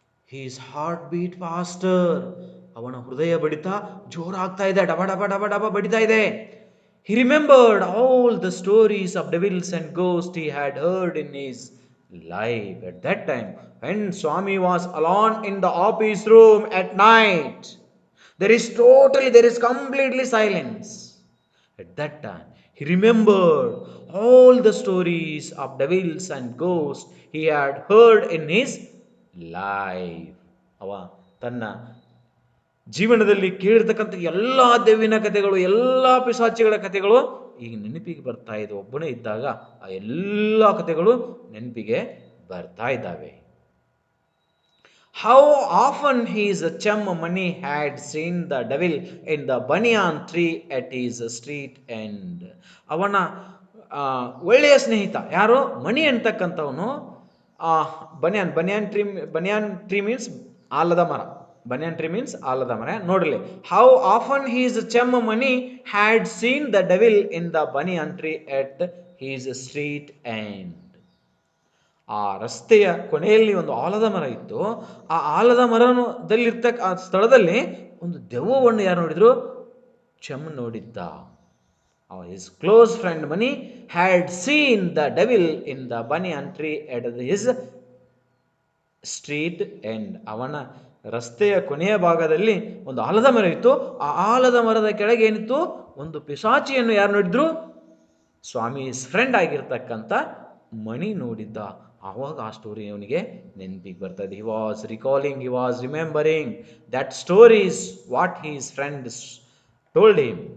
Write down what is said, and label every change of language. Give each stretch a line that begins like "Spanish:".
English: His heart beat faster.
Kannada: ಅವನ ಹೃದಯ ಬಡಿತ ಜೋರಾಗ್ತಾ ಇದೆ, ಡಬ ಡಬ ಡಬ ಡಬ ಬಡಿತಾ ಇದೆ.
English: He remembered all the stories of devils and ghosts he had heard in his life at that time when Swami was alone in the office room at night. There is completely silence. At that time he remembered all the stories of devils and ghosts he had heard in his life.
Kannada: ಅವ ತನ್ನ ಜೀವನದಲ್ಲಿ ಕೇಳಿರ್ತಕ್ಕಂಥ ಎಲ್ಲ ದೆವ್ವಿನ ಕಥೆಗಳು, ಎಲ್ಲ ಪಿಶಾಚಿಗಳ ಕಥೆಗಳು ಈಗ ನೆನಪಿಗೆ ಬರ್ತಾ ಇದೆ. ಒಬ್ಬನೇ ಇದ್ದಾಗ ಆ ಎಲ್ಲ ಕಥೆಗಳು ನೆನಪಿಗೆ ಬರ್ತಾ ಇದ್ದಾವೆ.
English: How often his chum Mani had seen the devil in the banyan tree at his street end.
Kannada: ಅವನ ಒಳ್ಳೆಯ ಸ್ನೇಹಿತ ಯಾರು? ಮಣಿ ಅಂತಕ್ಕಂಥವನು.
English: banyan tree means
Kannada: ಆಲದ ಮರ.
English: banyan tree means
Kannada: ಆಲದ ಮರ. ನೋಡಲಿ,
English: How often his chum Mani had seen the devil in the banyan tree at his street end.
Kannada: ಆ ರಸ್ತೆಯ ಕೊನೆಯಲ್ಲಿ ಒಂದು ಆಲದ ಮರ ಇತ್ತು. ಆ ಆಲದ ಮರದಲ್ಲಿರ್ತಕ್ಕ ಆ ಸ್ಥಳದಲ್ಲಿ ಒಂದು ದೆವ್ವವನ್ನು ಯಾರು ನೋಡಿದ್ರು? ಚಮ್ ನೋಡಿದ್ದ.
English: His close friend Mani had seen the devil in the banyan tree at his street end.
Kannada: ಅವನ ರಸ್ತೆಯ ಕೊನೆಯ ಭಾಗದಲ್ಲಿ ಒಂದು ಆಲದ ಮರ ಇತ್ತು. ಆ ಆಲದ ಮರದ ಕೆಳಗೆ ಏನಿತ್ತು? ಒಂದು ಪಿಶಾಚಿಯನ್ನು ಯಾರು ನೋಡಿದ್ರು? ಸ್ವಾಮೀಸ್ ಫ್ರೆಂಡ್ ಆಗಿರ್ತಕ್ಕಂಥ ಮಣಿ ನೋಡಿದ್ದ. ಆವಾಗ ಆ ಸ್ಟೋರಿ ಅವನಿಗೆ ನೆನಪಿಗೆ ಬರ್ತದೆ.
English: he was remembering that stories what his friends told him.